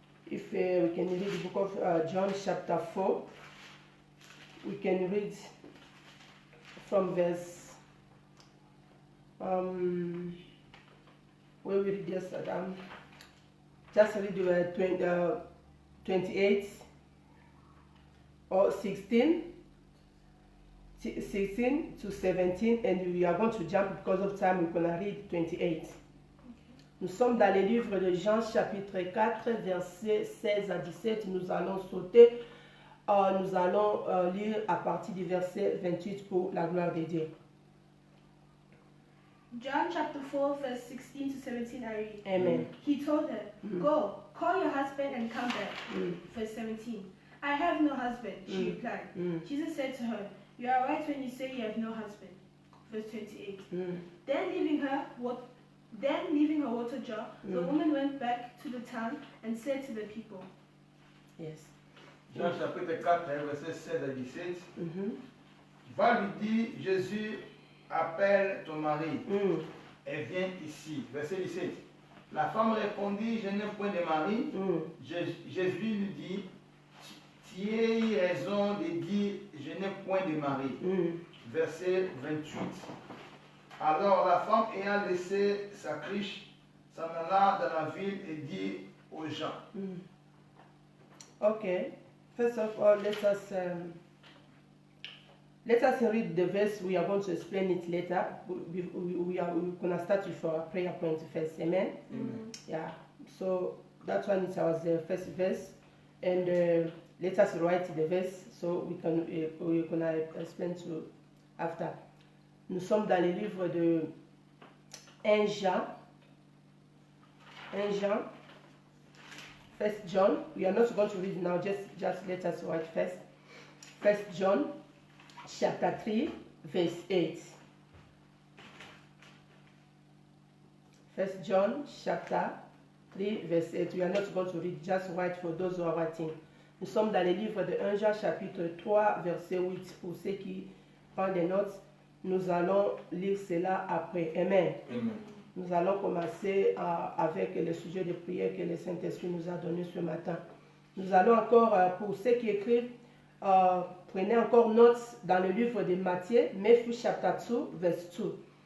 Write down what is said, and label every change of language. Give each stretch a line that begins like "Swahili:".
English: If we can read the book of John chapter 4, we can read from verse where we read just read 28 or 16 to 17, and we are going to jump because of time. We're going to read 28.
French: Nous sommes dans le livre de Jean chapitre 4 versets 16 à 17. Nous allons sauter. Nous allons lire à partir du verset 28 pour la gloire de Dieu.
English: John chapter 4 verse 16 to 17 I read. Amen. He told her, Go, call your husband and come back. Verse 17. I have no husband, she replied. Jesus said to her, You are right when you say you have no husband. Verse 28. Then leaving her water jar, the woman went back to the town and said to the people. Yes.
French: Jean chapitre 4, verset 16 à 17. Va lui dire, Jésus appelle ton mari et viens ici. Verset 17. La femme répondit, je n'ai point de mari. Jésus lui dit, tu as eu raison de dire, je n'ai point de mari. Verset 28. Alors la femme ayant laissé sa cruche, s'en alla dans la ville et dit aux gens.
English: Okay. First of all, let us read the verse. We are going to explain it later. We are going to start with our prayer point first. Amen? Amen. Yeah. So that one is our first verse. And let us write the verse so we're going to explain to after.
French: Nous sommes dans le livre de 1 Jean 1 Jean. 1 John.
English: We are not going to read now, just let us write first. 1 John chapter 3, verse 8. 1 John chapter 3, verse 8. We are not going to read, just write for those who are writing.
French: Nous sommes dans le livre de 1 Jean chapitre 3, verset 8. Pour ceux qui prennent des notes, nous allons lire cela après. Amen. Amen. Nous allons commencer avec le sujet de prière que le Saint-Esprit nous a donné ce matin. Nous allons encore, pour ceux qui écrivent, prenez encore note dans le livre de Matthieu,
English: Matthew chapter 2, verse 2.